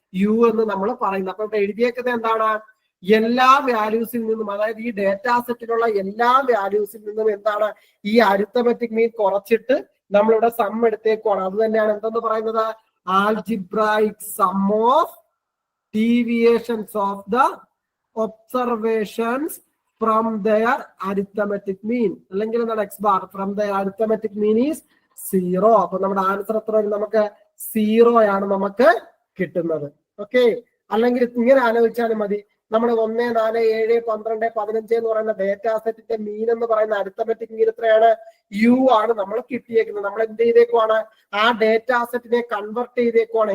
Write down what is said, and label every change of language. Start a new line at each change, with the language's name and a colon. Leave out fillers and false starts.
Malayalam: u എന്ന് നമ്മൾ പറയുന്നത്. അപ്പൊ ഇവിടെ എഴുതിയേക്കുന്നത് എന്താണ്? എല്ലാ വാല്യൂസിൽ നിന്നും, അതായത് ഈ ഡേറ്റാ സെറ്റിലുള്ള എല്ലാ വാല്യൂസിൽ നിന്നും എന്താണ്? ഈ അരിത്തമെറ്റിക് മീൻ കുറച്ചിട്ട് നമ്മളിവിടെ സം എടുത്തേക്കുവാണ്. അത് തന്നെയാണ് എന്തെന്ന് പറയുന്നത്?
English: Algebraic sum of deviations of the observations from their arithmetic mean.
Malayalam: അല്ലെങ്കിൽ എന്താണ്?
English: x bar from their arithmetic mean is 0.
Malayalam: അപ്പൊ നമ്മുടെ ആൻസർ എത്ര വരും? നമുക്ക് 0 ആണ് നമുക്ക് കിട്ടുന്നത്. ഓക്കെ, അല്ലെങ്കിൽ ഇങ്ങനെ ആലോചിച്ചാലും മതി. നമ്മൾ 1, 4, 7, 12, 15 എന്ന് പറയുന്ന ഡേറ്റാ സെറ്റിന്റെ മീൻ എന്ന് പറയുന്ന അരിത്തമെറ്റിക് മീൻ എത്രയാണ്? u ആണ് നമ്മൾ കിട്ടിയേക്കുന്നത്. നമ്മൾ എന്ത് ചെയ്തേക്കുവാണ്? ആ ഡേറ്റാ സെറ്റിനെ കൺവെർട്ട് ചെയ്തേക്കുവാണ്.